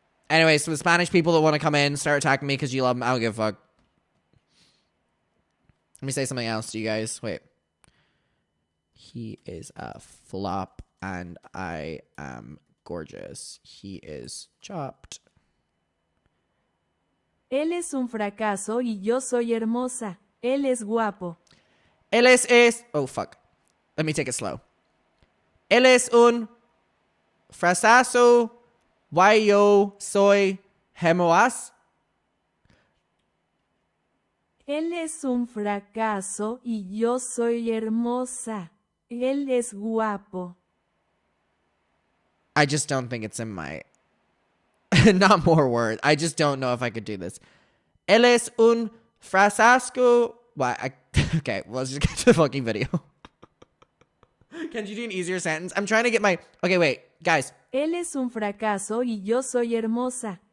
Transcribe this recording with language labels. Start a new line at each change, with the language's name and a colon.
English: Anyway, so the Spanish people that want to come in, start attacking me because you love them, I don't give a fuck. Let me say something else to you guys. Wait. He is a flop and I am gorgeous. He is chopped.
Spanish: Él es un fracaso y yo soy hermosa. Él es guapo. Él es...
English: Oh, fuck. Let me take it slow.
Spanish: Él es un fracaso y yo soy hermosa. Él es un fracaso y yo soy hermosa. Él es guapo.
English: I just don't think it's in my... Not more words. I just don't know if I could do this.
Spanish: Él es un fracaso...
English: Okay, well, let's just get to the fucking video. Can you do an easier sentence? I'm trying to get my... Okay, wait. Guys.
Spanish: Él es un fracaso y yo soy hermosa.